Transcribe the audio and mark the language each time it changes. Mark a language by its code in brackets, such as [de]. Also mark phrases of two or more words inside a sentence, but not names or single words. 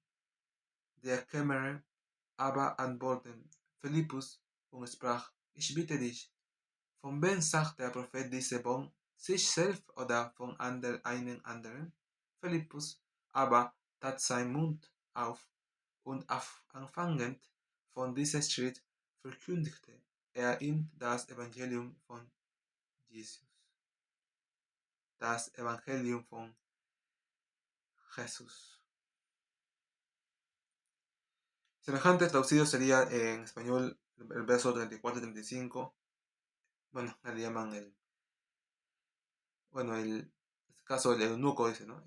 [de] Der Kämmerer aber antwortete Philippus und sprach: Ich bitte dich, von wem sagt der Prophet diese von sich selbst oder von einem anderen? Philippus aber tat seinen Mund auf, und anfangend von diesem Schritt verkündigte er ihm das Evangelium von Jesus. Das Evangelium von Jesús. [es] Semejante traducido sería en español el verso 34 y 35. Bueno, le llaman en este caso el eunuco, dice, ¿no?